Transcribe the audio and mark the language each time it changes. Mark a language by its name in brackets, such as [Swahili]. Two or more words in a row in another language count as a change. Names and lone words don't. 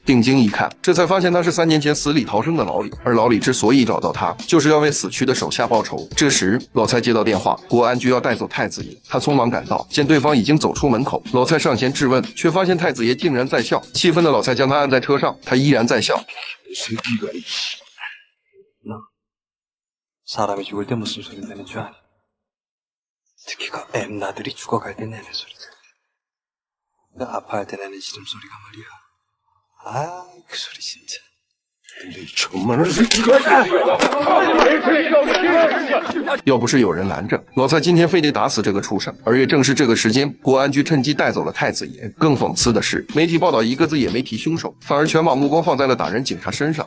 [Chinese] 定睛一看，这才发现他是3年前死里逃生的老李。而老李之所以找到他，就是要为死去的手下报仇。这时，老蔡接到电话，国安局要带走太子爷。他匆忙赶到，见对方已经走出门口，老蔡上前质问，却发现太子爷竟然在笑。气愤的老蔡将他按在车上，他依然在笑。 [Korean] 사람이 죽을 때 무슨 소리 내는 줄 아니? 특히 그 엠나들이 죽어갈 때 내는 소리들. 그 아파할 때 내는 시름소리가 말이야. 아, 그 소리 진짜. [Chinese] 要不是有人拦着，老蔡今天非得打死这个畜生。而也正是这个时间，国安局趁机带走了太子爷。更讽刺的是，媒体报道一个字也没提凶手，反而全把目光放在了打人警察身上。